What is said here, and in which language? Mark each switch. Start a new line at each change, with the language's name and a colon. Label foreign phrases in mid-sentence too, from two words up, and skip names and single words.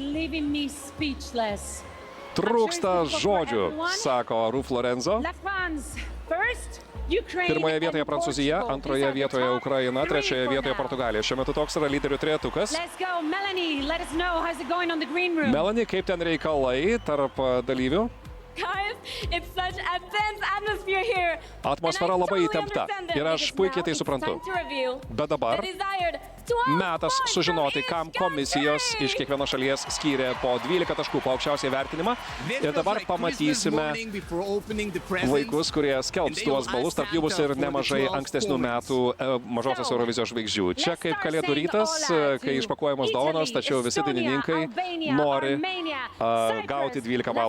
Lithuanian: Trūksta žodžių, sako Ruf Lorenzo. Pirmoje vietoje Prancūzija, antroje vietoje Ukraina, trečioje vietoje Portugalija. Šiuo metu toks yra lyderių trejetukas. Melanie, kaip ten reikalai tarp dalyvių?
English: It's such a tense atmosphere here.
Lithuanian: Atmosfera
English: And I
Lithuanian: labai
English: totally
Lithuanian: įtempta
English: understand that
Lithuanian: ir aš
English: because
Lithuanian: puikiai
English: now
Lithuanian: tai
English: it's
Lithuanian: suprantu.
English: time to reveal
Lithuanian: Bet dabar
English: the desired 12
Lithuanian: metas
English: points
Lithuanian: sužinoti,
English: from
Lithuanian: kam
English: each
Lithuanian: komisijos
English: country.
Lithuanian: iš kiekvienos šalies skyrė po 12 taškų po aukščiausią vertinimą. Ir dabar pamatysime vaikus, kurie skelbs tuos balus, tarp jų bus ir nemažai ankstesnių metų mažosios Eurovizijos žvaigždžių. Čia kaip kalėdų rytas, kai išpakuojamos dovanos, tačiau visi dainininkai nori gauti 12 balų.